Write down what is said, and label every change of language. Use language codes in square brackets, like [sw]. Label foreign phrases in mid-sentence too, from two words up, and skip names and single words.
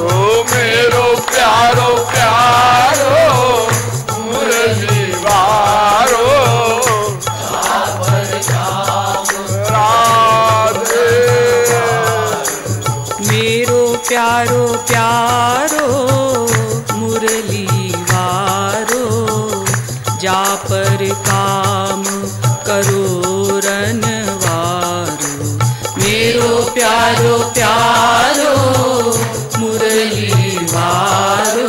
[ne] ओ मेरो प्यारो प्यारो मुरली वारो। राधे मेरो प्यारो प्यारो मुरली वारो। [hi] जा पर काम करो रनवारो। [ne] मेरो प्यारो प्यारो मुरली वारो।